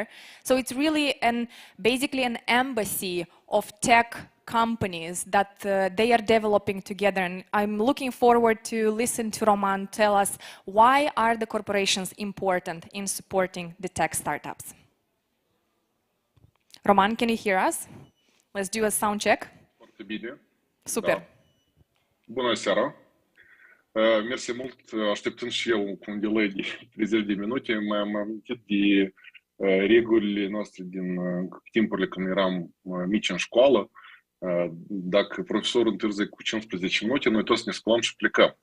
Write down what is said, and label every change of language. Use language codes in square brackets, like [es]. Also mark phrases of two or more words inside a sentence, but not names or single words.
[en] So it's really basically an embassy of tech companies that they are developing together, and I'm looking forward to listen to Roman tell us why are the corporations important in supporting the tech startups. Roman, can you hear us? Let's do a sound check. [ro] Foarte bine. Super. Da. Bună seara. Mersi mult. Așteptând și eu cu un delay de 30 de minute, m-am amintit de regulile noastre din timpurile când eram mici în școală. Dacă profesorul întârzie cu 15 minute, noi toți ne sculam și plecăm.